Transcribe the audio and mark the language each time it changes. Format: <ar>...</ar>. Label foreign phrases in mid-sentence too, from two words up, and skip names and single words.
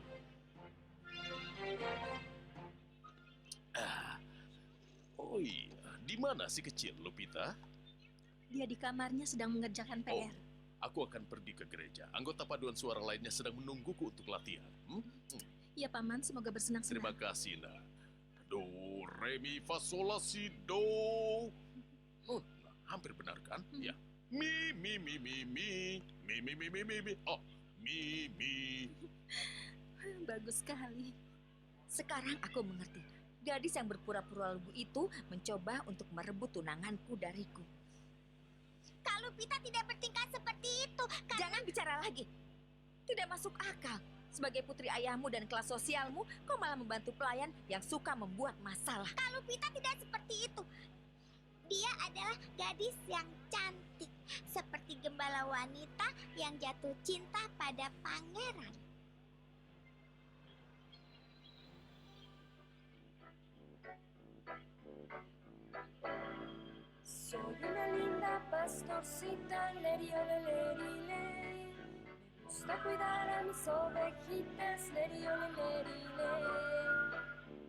<id>Oh iya, di mana si kecil Lupita? Dia di kamarnya sedang mengerjakan PR. Aku akan pergi ke gereja. Anggota paduan suara lainnya sedang menungguku untuk latihan. Ya Paman, semoga bersenang-senang. Terima kasih, Nak. Do, re, mi, fa, sol, la, si, do. Oh, hampir benar kan? Ya. Mi, mi, mi, mi, mi. Mi, mi, mi, mi, mi, mi. Oh, mi, mi. Bagus sekali. Sekarang aku mengerti. Gadis yang berpura-pura lugu itu mencoba untuk merebut tunanganku dariku. Kak Lupita tidak bertingkah seperti itu. Jangan bicara lagi. Tidak masuk akal. Sebagai putri ayahmu dan kelas sosialmu, kau malah membantu pelayan yang suka membuat masalah. Kak Lupita tidak seperti itu. Dia adalah gadis yang cantik. Seperti gembala wanita yang jatuh cinta pada pangeran.</id> <es>Soy una linda pastorcita, leri, ole, leri, ley. Me gusta cuidar a mis ovejitas, leri, ole, leri, ley.</es>